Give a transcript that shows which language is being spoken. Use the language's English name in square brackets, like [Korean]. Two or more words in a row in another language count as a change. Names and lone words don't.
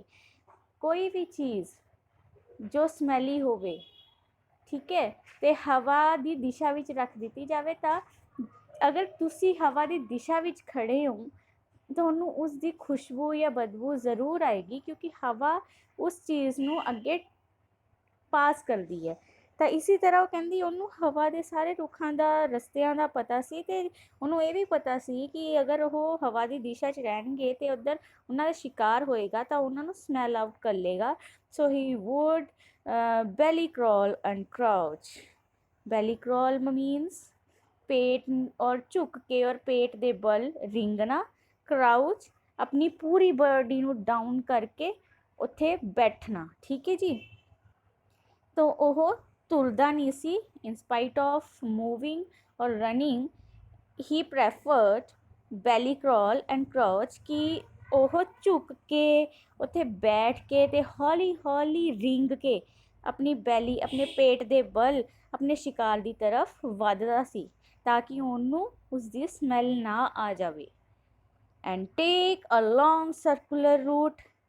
[Punjabi] ਕੋਈ ਵੀ ਚੀਜ਼ ਜੋ ਸਮੈਲੀ ਹੋਵੇ, ਠੀਕ ਹੈ, ਅਤੇ ਹਵਾ ਦੀ ਦਿਸ਼ਾ ਵਿੱਚ ਰੱਖ ਦਿੱਤੀ ਜਾਵੇ ਤਾਂ ਅਗਰ ਤੁਸੀਂ ਹਵਾ ਦੀ ਦਿਸ਼ਾ ਵਿੱਚ ਖੜ੍ਹੇ ਹੋ ਤੁਹਾਨੂੰ ਉਸ ਦੀ ਖੁਸ਼ਬੂ ਜਾਂ ਬਦਬੂ ਜ਼ਰੂਰ ਆਏਗੀ, ਕਿਉਂਕਿ ਹਵਾ ਉਸ ਚੀਜ਼ ਨੂੰ ਅੱਗੇ ਪਾਸ ਕਰਦੀ ਹੈ। ਤਾਂ ਇਸੇ ਤਰ੍ਹਾਂ ਉਹ ਕਹਿੰਦੀ ਉਹਨੂੰ ਹਵਾ ਦੇ ਸਾਰੇ ਰੁੱਖਾਂ ਦਾ, ਰਸਤਿਆਂ ਦਾ ਪਤਾ ਸੀ ਅਤੇ ਉਹਨੂੰ ਇਹ ਵੀ ਪਤਾ ਸੀ ਕਿ ਅਗਰ ਉਹ ਹਵਾ ਦੀ ਦਿਸ਼ਾ 'ਚ ਰਹਿਣਗੇ ਅਤੇ ਉੱਧਰ ਉਹਨਾਂ ਦਾ ਸ਼ਿਕਾਰ ਹੋਏਗਾ ਤਾਂ ਉਹਨਾਂ ਨੂੰ [English] smell out [Punjabi] ਕਰ ਲੇਗਾ। [English] So he would belly crawl and crouch। belly crawl means [Hindi] पेट और [Punjabi] ਝੁਕ ਕੇ ਔਰ पेट ਦੇ ਬਲ ਰਿੰਗਣਾ। crouch ਆਪਣੀ ਪੂਰੀ ਬੋਡੀ ਨੂੰ ਡਾਊਨ ਕਰਕੇ ਉੱਥੇ ਬੈਠਣਾ। ਠੀਕ ਹੈ ਜੀ। ਤਾਂ ਉਹ ਤੁਰਦਾ ਨਹੀਂ ਸੀ। [English] in spite of moving or running he preferred belly crawl and crouch [Punjabi] ਕਿ ਉਹ ਝੁਕ ਕੇ ਉੱਥੇ ਬੈਠ ਕੇ ਅਤੇ ਹੌਲੀ ਹੌਲੀ ਰਿੰਗ ਕੇ ਆਪਣੀ ਬੈਲੀ, ਆਪਣੇ ਪੇਟ ਦੇ ਬਲ ਆਪਣੇ ਸ਼ਿਕਾਰ ਦੀ ਤਰਫ ਵੱਧਦਾ ਸੀ ਤਾਂ ਕਿ ਉਹਨੂੰ ਉਸਦੀ ਸਮੈਲ ਨਾ ਆ ਜਾਵੇ। [English] And take a long circular route.